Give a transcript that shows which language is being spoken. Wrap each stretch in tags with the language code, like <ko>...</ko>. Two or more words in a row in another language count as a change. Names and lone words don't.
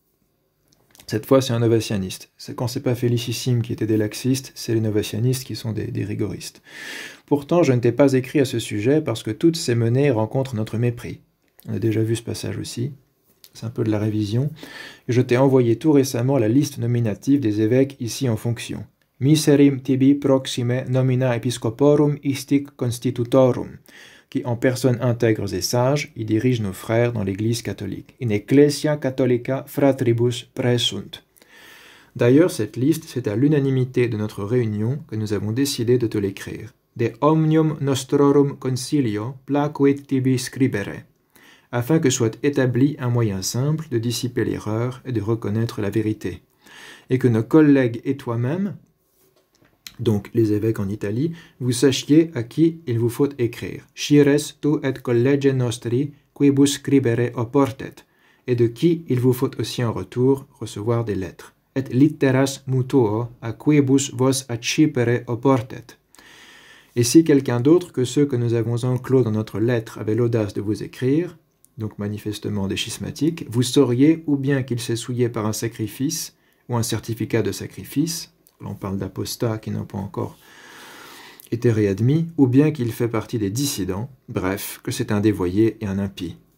<fr>Cette fois, c'est un novatianiste. Quand c'est pas Félicissime qui était des laxistes, c'est les novatianistes qui sont des rigoristes. Pourtant, je ne t'ai pas écrit à ce sujet parce que toutes ces menées rencontrent notre mépris. On a déjà vu ce passage aussi. C'est un peu de la révision. Et je t'ai envoyé tout récemment la liste nominative des évêques ici en fonction.</fr> <la>Miserim tibi proxime nomina episcoporum istic constitutorum,</la> <fr>qui en personnes intègres et sages y dirigent nos frères dans l'Église catholique.</fr> <la>In ecclesia catholica fratribus presunt.</la> <fr>D'ailleurs, cette liste, c'est à l'unanimité de notre réunion que nous avons décidé de te l'écrire.</fr> <la>De omnium nostrorum concilio placuit tibi scribere,</la> <fr>afin que soit établi un moyen simple de dissiper l'erreur et de reconnaître la vérité, et que nos collègues et toi-même, donc les évêques en Italie, vous sachiez à qui il vous faut écrire.</fr> <la>Scires tu et college nostri quibus scribere oportet,</la> <fr>et de qui il vous faut aussi en retour recevoir des lettres.</fr> <la>Et litteras mutuo a quibus vos accipere oportet.</la> <fr>Et si quelqu'un d'autre que ceux que nous avons enclos dans notre lettre avait l'audace de vous écrire, donc manifestement des schismatiques, vous sauriez ou bien qu'il s'est souillé par un sacrifice ou un certificat de sacrifice, on parle d'apostats qui n'ont pas encore été réadmis, ou bien qu'il fait partie des dissidents, bref, que c'est un dévoyé et un impie.</fr>